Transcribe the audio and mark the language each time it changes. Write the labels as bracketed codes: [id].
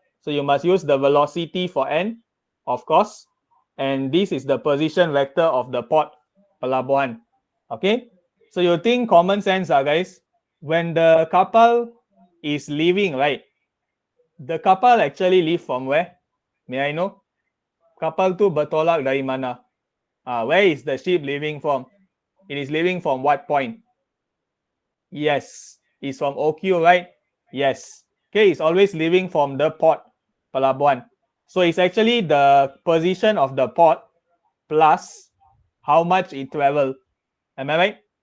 [en] So you must use the velocity for N, of course. And this is the position vector of the port, pelabuhan. Okay. So you think common sense, guys. When the kapal is leaving, right? The kapal actually leave from where? May I know? [ms] Kapal tu bertolak dari mana? [en] Where is the ship leaving from? It is leaving from what point? Yes, it's from OQ, right? Yes. Okay, it's always leaving from the port, pelabuhan. So it's actually the position of the port plus how much it travel. Am I right?